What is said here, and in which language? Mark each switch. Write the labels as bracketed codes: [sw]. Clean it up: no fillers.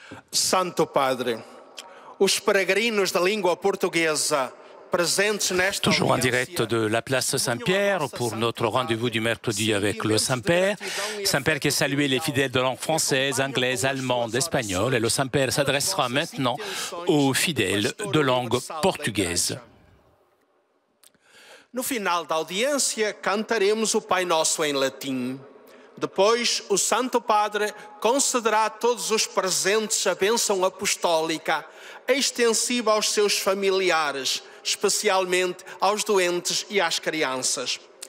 [pt] Santo Padre, os peregrinos da língua portuguesa presentes nesta [fr] Toujours en [pt] audiência, [fr] direct de la place Saint-Pierre pour notre rendez-vous du mercredi avec le Saint-Père. Saint-Père qui a salué les fidèles de langue française, anglaise, allemande, espagnole. Et le Saint-Père s'adressera maintenant aux fidèles de langue portugaise. [pt] No final da audiência, cantaremos o Pai Nosso em latim. Depois, o Santo Padre concederá a todos os presentes a bênção apostólica, extensiva aos seus familiares, especialmente aos doentes e às crianças.